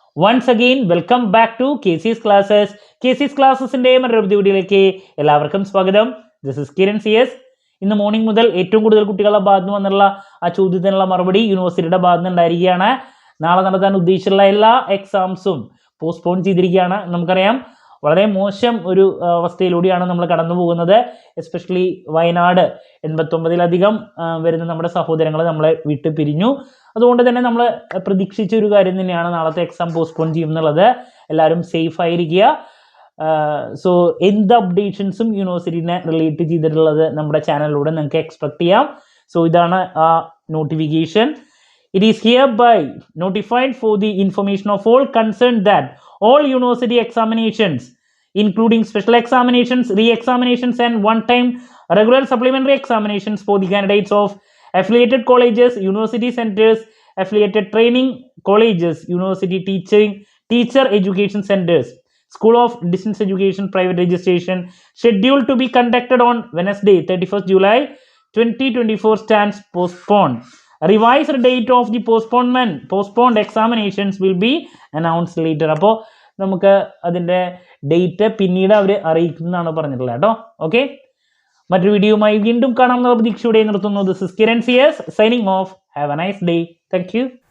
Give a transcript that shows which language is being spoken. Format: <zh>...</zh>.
<en>Once again, welcome back to KC's Classes.</en> <ml>KC's Classesന്റെ മറ്റൊരു വീഡിയോയിലേക്ക് എല്ലാവർക്കും സ്വാഗതം.</ml> <en>This is Kiran CS.</en> <ml>ഇന്ന് മോർണിംഗ് മുതൽ ഏറ്റവും കൂടുതൽ കുട്ടികളുടെ ഭാഗത്ത് നിന്ന് വന്നുള്ള ആ ചോദ്യത്തിനുള്ള മറുപടി യൂണിവേഴ്സിറ്റിയുടെ ഭാഗത്ത് ഉണ്ടായിരിക്കുകയാണ്. നാളെ നടത്താൻ ഉദ്ദേശിച്ചുള്ള എല്ലാ എക്സാംസും പോസ്റ്റ്പോൺ ചെയ്തിരിക്കുകയാണ്. നമുക്കറിയാം വളരെ മോശം ഒരു അവസ്ഥയിലൂടെയാണ് നമ്മൾ കടന്നു പോകുന്നത്. എസ്പെഷ്യലി വയനാട് 89-ലധികം വരുന്ന നമ്മുടെ സഹോദരങ്ങൾ നമ്മളെ വിട്ട് പിരിഞ്ഞു. അതുകൊണ്ട് തന്നെ നമ്മൾ പ്രതീക്ഷിച്ച ഒരു കാര്യം തന്നെയാണ് നാളത്തെ എക്സാം പോസ്റ്റ്പോൺ ചെയ്യുമെന്നുള്ളത്. എല്ലാവരും സേഫ് ആയിരിക്കുക. സോ എന്ത് അപ്ഡേഷൻസും യൂണിവേഴ്സിറ്റിനെ റിലേറ്റ് ചെയ്തിട്ടുള്ളത് നമ്മുടെ ചാനലിലൂടെ നിങ്ങൾക്ക് എക്സ്പെക്ട് ചെയ്യാം. സോ ഇതാണ് ആ notification.</ml> <en>It is hereby notified for the information of all concerned that all university examinations, including special examinations, re-examinations and one-time regular supplementary examinations for the candidates of affiliated colleges, university centers, affiliated training colleges, university teacher education centers, School of Distance Education private registration scheduled to be conducted on Wednesday 31st July 2024 stands postponed. Revised date of the postponed examinations will be announced later.</en> <ml>അപ്പോൾ നമുക്ക് അതിൻ്റെ date പിന്നീട് അവർ അറിയിക്കുന്നതാണ് പറഞ്ഞിട്ടുള്ളത് കേട്ടോ.</ml> <en>okay,</en> <ml>മറ്റൊരു വീഡിയോയുമായി വീണ്ടും കാണാമെന്ന പ്രതീക്ഷയോടെ നിർത്തുന്നു.</ml> <en>This is Kiran CS signing off. Have a nice day. Thank you.</en>